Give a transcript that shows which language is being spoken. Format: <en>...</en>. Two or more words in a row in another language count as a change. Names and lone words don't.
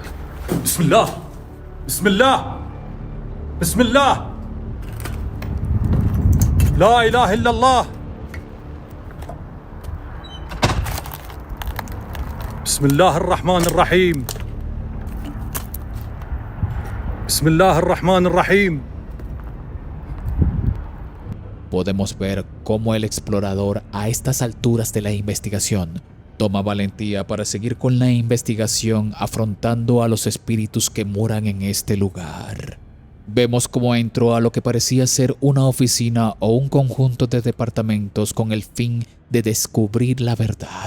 <ar>بسم الله. بسم الله. بسم الله. لا إله إلا الله. بسم الله الرحمن الرحيم. بسم الله الرحمن الرحيم.</ar> <es>Podemos ver cómo el explorador a estas alturas de la investigación toma valentía para seguir con la investigación afrontando a los espíritus que moran en este lugar. Vemos cómo entró a lo que parecía ser una oficina o un conjunto de departamentos con el fin de descubrir la verdad.</es>